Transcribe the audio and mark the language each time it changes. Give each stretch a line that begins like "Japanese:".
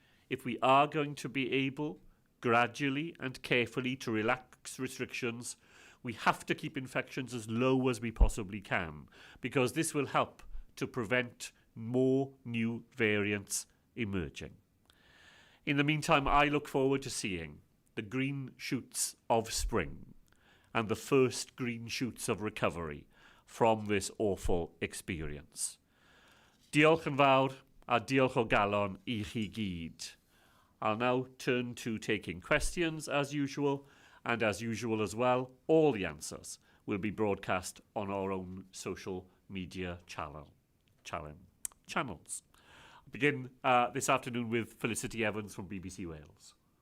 English: If we are going to be able, gradually and carefully, to relax restrictions, we have to keep infections as low as we possibly can, because this will help to prevent more new variants emerging. In the meantime, I look forward to seeing the green shoots of spring and the first green shoots of recovery from this awful experience.
Welsh: Diolch yn fawr a diolch o galon I chi gyd.
English: I'll now turn to taking questions as usual, and as usual as well, all the answers will be broadcast on our own social media channels. I'll begin this afternoon with Felicity Evans from BBC Wales.